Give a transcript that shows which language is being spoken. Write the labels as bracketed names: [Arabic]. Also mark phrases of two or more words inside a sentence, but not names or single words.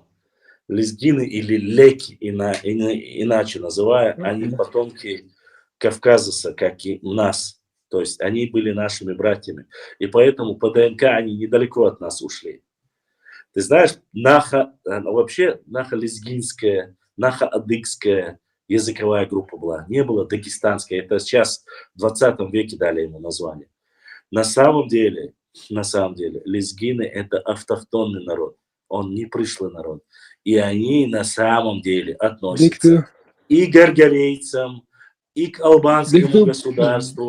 [Russian] Лезгины или леки, иначе называя, они потомки Кавказа, как и у нас. То есть они были нашими братьями. И поэтому по ДНК они недалеко от нас ушли. Ты знаешь, вообще наха-лезгинская, наха-адыгская языковая группа была. Не было дагестанская. Это сейчас в 20 веке дали ему название. На самом деле, лезгины это автохтонный народ. Он не пришлый народ. И они на самом деле относятся и к гаргарейцам, и к албанскому государству.